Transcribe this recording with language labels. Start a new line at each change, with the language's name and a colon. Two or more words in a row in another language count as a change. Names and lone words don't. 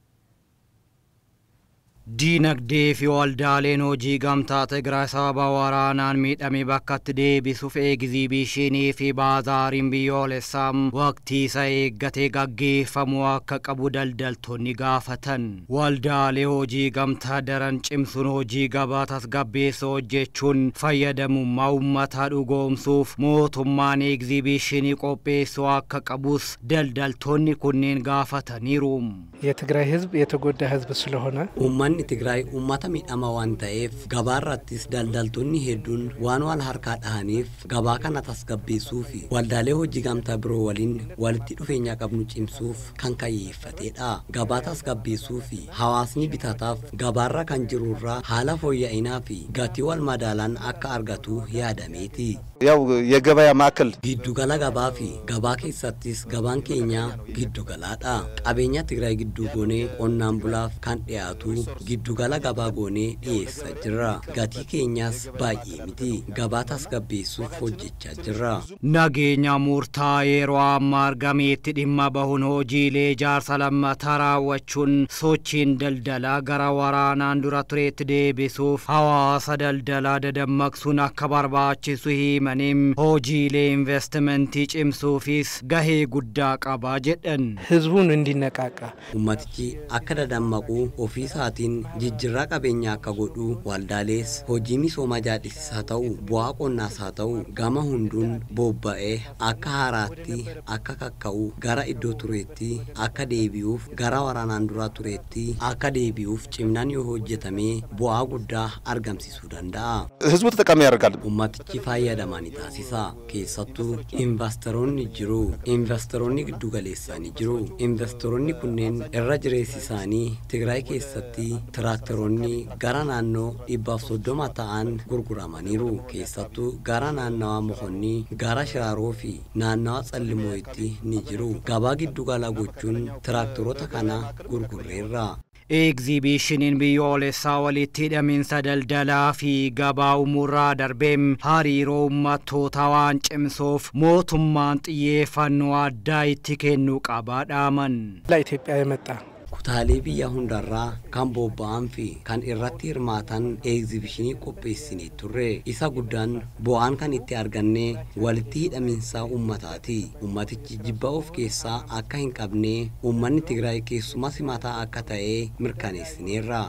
Oromo: Dinagdee fi waldaaleen hojii gamtaa Tigraay sababa waraanaan miidhame bakkatti deebisuuf egzibiishinii fi baazaariin biyyoolessaa waqtii isa eeggatee gaggeeffamu akka qabu daldaltoonni gaafatan. Waldaalee hojii gamtaa daran cimsuun hojii gabaa tasgabbeessuu hojjechuun fayyadamummaa uummataa dhugoomsuuf mootummaan egzibiishinii qopheessuu akka qabus daldaltoonni kunneen gaafataniiru.
Amharic: የትግራይ ህዝብ የተጎዳ ህዝብ ስለሆነ
Oromo: uummanni Tigraay uummata miidhama waan ta'eef gabaarrattis daldaltoonni hedduun waan wal harkaa dhahaniif gabaa kana tasgabbeessuu fi waldaalee hojii gamtaa biroo waliin walitti dhufeenya qabnu cimsuuf kan kayyeeffatedha. Gabaa tasgabbeessuu fi hawaasni bitataaf gabaarra kan jirurraa haala fooyya'inaa fi gatii wal madaalaan akka argatu yaadameeti.
Amharic: ያው የገበያ ማዕከል
Oromo: giddugala gabaa fi gabaa keessattis gabaan keenya giddugalaadha. Qabeenya Tigraay gidduu goonee qonnaan bulaaf kan dhiyaatu giddugala gabaa goonee dhiyeessaa jirra. Gatii keenyas baay'ee miti. Gabaa tasgabbeessuuf hojjechaa jirra. Nageenya murtaa'aa yeroo ammaa argameetti dhimma bahuun hojiilee ijaarsa lammataa raawwachuun sochiin daldalaa gara waraanaan dura tureetti deebisuuf hawaasa daldalaa dadammaqsuun akka barbaachisu hima. hojiilee investimentii cimsuufis gahee guddaa qabaa jedhan.
Amharic: ህዝቡን እንዲነቃቃ
Oromo: ummatichi akka dadammaqu ofii isaatiin jijjiirraa qabeenyaa akka godhu waldaalees hojii misoomaa jaadhisiisaa ta'u bu'aa qonnaas haa ta'u gama hunduun bobba'ee akka haaraatti akka kakka'u gara iddoo tureetti akka deebi'uuf gara waraanaan dura tureetti akka deebi'uuf cimnaan yoo hojjetamee bu'aa guddaa argamsiisuu danda'a.
Amharic: ህዝቡ ተጠቃሚ ያደርጋል።
Oromo: ummatichi fayyadaman taasisa. Keessattuu investoroonni jiru. Investoroonni giddu galeessanii jiru. Investoroonni kunneen irra jireessi isaanii Tigraay keessatti tiraaktaroonni gara naannoo 130 ta'an gurguramaniiru. Keessattuu gara naannawaa Moqonnii, gara Shiraaroo fi naannawaa Tsallimooyitti ni jiru. Gabaa giddu galaa gochuun tiraaktaroota kana gurgurreerra. Exhibitionin biyyoolessaa walitti hidhaminsa daldalaa fi gabaa umurraa darbeem hariiroo uummattoota waan cimsuuf mootummaan xiyyeeffannoo addaa itti kennuu qabaa dhaaman.
Amharic: ለኢትዮጵያ የመጣ
Oromo: kutaalee biyya hundarraa kan bobba'an fi kan irratti hirmaatan exhibitionii qopheessinee turre. Isa guddaan bu'aan kan itti arganne walitti hidhaminsa uummataati. Uummatichi jibba of keessaa akka hin qabne uummanni Tigraay keessuma simataa akka ta'e mirkaneessineerra.